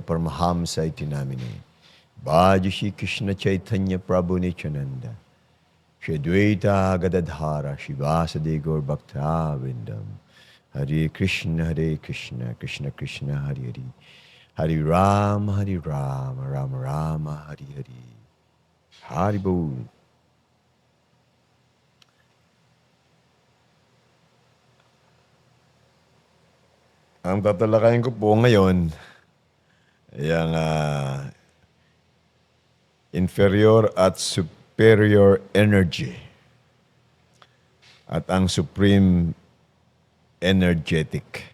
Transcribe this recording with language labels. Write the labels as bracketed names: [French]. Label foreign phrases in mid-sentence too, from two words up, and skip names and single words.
[Sanskrit] Paramahamsa Itinamine Bhaja Shri Krishna Chaitanya Prabhu Nityananda Shri Advaita Gadadhara Shivasade Gaur Bhakta Vindam Hare Krishna Krishna Krishna Hare Hare Hare Rama Rama Rama Hare Hare Hare Bol. [Filipino] Ang tatalakayin ko po ngayon ay ang inferior at [English] superior energy [Filipino] at ang [English] supreme energetic.